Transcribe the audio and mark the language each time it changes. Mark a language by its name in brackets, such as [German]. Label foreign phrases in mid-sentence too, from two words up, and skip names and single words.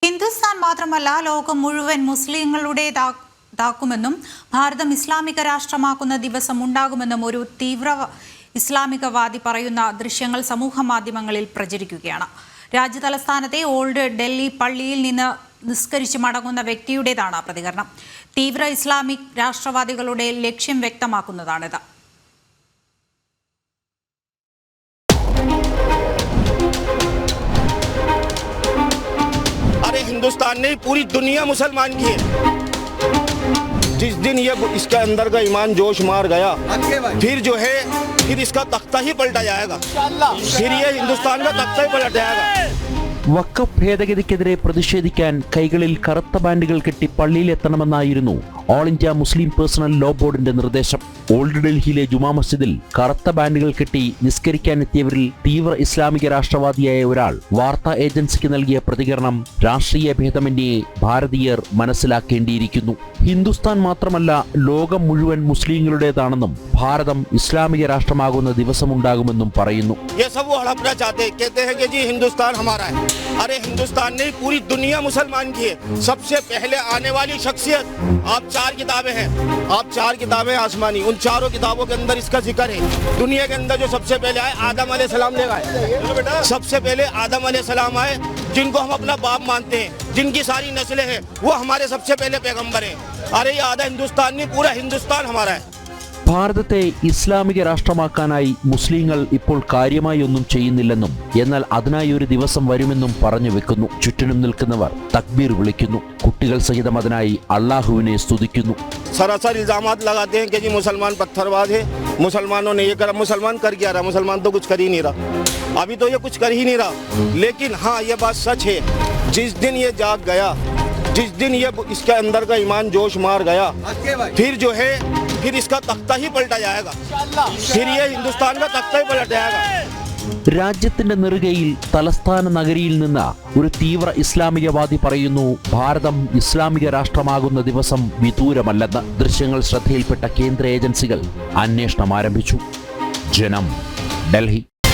[Malayalam] ഹിന്ദുസ്ഥാൻ മാത്രമല്ല ലോകം മുഴുവൻ മുസ്ലിങ്ങളുടേതാക്കുമെന്നും ഭാരതം ഇസ്ലാമിക രാഷ്ട്രമാക്കുന്ന ദിവസം ഉണ്ടാകുമെന്നും ഒരു തീവ്ര ഇസ്ലാമികവാദി പറയുന്ന ദൃശ്യങ്ങൾ സമൂഹ മാധ്യമങ്ങളിൽ പ്രചരിക്കുകയാണ്. രാജ്യതലസ്ഥാനത്തെ ഓൾഡ് ഡൽഹി പള്ളിയിൽ നിന്ന് നിസ്കരിച്ച് മടങ്ങുന്ന വ്യക്തിയുടേതാണ് പ്രതികരണം. തീവ്ര ഇസ്ലാമിക് രാഷ്ട്രവാദികളുടെ ലക്ഷ്യം വ്യക്തമാക്കുന്നതാണിത്. [Hindi] हिंदुस्तान ने पूरी दुनिया मुसलमान की है। जिस दिन ये इसके अंदर का ईमान जोश मार गया, फिर जो है फिर इसका तख्ता ही पलटा जाएगा। फिर ये हिंदुस्तान का तख्ता ही पलट जाएगा। [Malayalam] വഖഫ് ഭേദഗതിക്കെതിരെ പ്രതിഷേധിക്കാൻ കൈകളിൽ കറുത്ത ബാൻഡുകൾ കെട്ടി പള്ളിയിലെത്തണമെന്നായിരുന്നു ഓൾ ഇന്ത്യ മുസ്ലിം പേഴ്സണൽ ലോ ബോർഡിന്റെ നിർദ്ദേശം. ഓൾഡ് ഡൽഹിയിലെ ജുമാ മസ്ജിദിൽ കറുത്ത ബാൻഡുകൾ കെട്ടി നിസ്കരിക്കാനെത്തിയവരിൽ തീവ്ര ഇസ്ലാമിക രാഷ്ട്രവാദിയായ ഒരാൾ വാർത്താ ഏജൻസിക്ക് നൽകിയ പ്രതികരണം രാഷ്ട്രീയ ഭേദമന്യേ ഭാരതീയർ മനസ്സിലാക്കേണ്ടിയിരിക്കുന്നു. ഹിന്ദുസ്ഥാൻ മാത്രമല്ല ലോകം മുഴുവൻ മുസ്ലിങ്ങളുടേതാണെന്നും ഭാരതം ഇസ്ലാമിക രാഷ്ട്രമാകുന്ന ദിവസമുണ്ടാകുമെന്നും പറയുന്നു. [Hindi] अरे हिंदुस्तान ने पूरी दुनिया मुसलमान की है। सबसे पहले आने वाली शख्सियत, आप 4 किताबें हैं, आप 4 किताबें आसमानी, उन चारों किताबों के अंदर इसका जिक्र है। दुनिया के अंदर जो सबसे पहले आए आदम अलैहिस्सलाम ले आए। सबसे पहले आदम अलैहिस्सलाम आए, जिनको हम अपना बाप मानते हैं, जिनकी सारी नस्लें हैं, वो हमारे सबसे पहले पैगंबर हैं। अरे ये आधा हिंदुस्तान नहीं, पूरा हिंदुस्तान हमारा है. [Malayalam] ഭാരതത്തെ ഇസ്ലാമിക രാഷ്ട്രമാക്കാനായി മുസ്ലിങ്ങൾ ഇപ്പോൾ കാര്യമായി ഒന്നും ചെയ്യുന്നില്ലെന്നും എന്നാൽ അതിനായി ഒരു ദിവസം വരുമെന്നും പറഞ്ഞു വെക്കുന്നു. ചുറ്റിനും നിൽക്കുന്നവർ തക്ബീർ വിളിക്കുന്നു. കുട്ടികൾ സഹിതം അതിനായി അള്ളാഹുവിനെ സ്തുതിക്കുന്നു. [Hindi] सरासर इल्जामात लगाते हैं कि जी मुसलमान पत्थरबाज है, मुसलमानों ने ये करा. मुसलमान कर क्या रहा? मुसलमान तो कुछ कर ही नहीं रहा. अभी तो ये कुछ कर ही नहीं रहा. लेकिन हाँ, ये बात सच है, जिस दिन ये जाग गया, जिस दिन ये इसके अंदर का ईमान जोश मार गया, फिर जो है फिर इसका तख्ता ही पलटा जाएगा. फिर ये हिंदुस्तान का तख्ता ही पलट जाएगा. [Malayalam] രാജ്യത്തിന്റെ നെറുകയിൽ തലസ്ഥാന നഗരിയിൽ നിന്ന് ഒരു തീവ്ര ഇസ്ലാമികവാദി പറയുന്നു ഭാരതം ഇസ്ലാമിക രാഷ്ട്രമാകുന്ന ദിവസം വിദൂരമല്ലെന്ന്. ദൃശ്യങ്ങൾ ശ്രദ്ധയിൽപ്പെട്ട കേന്ദ്ര ഏജൻസികൾ അന്വേഷണം ആരംഭിച്ചു. ജനം, ഡൽഹി.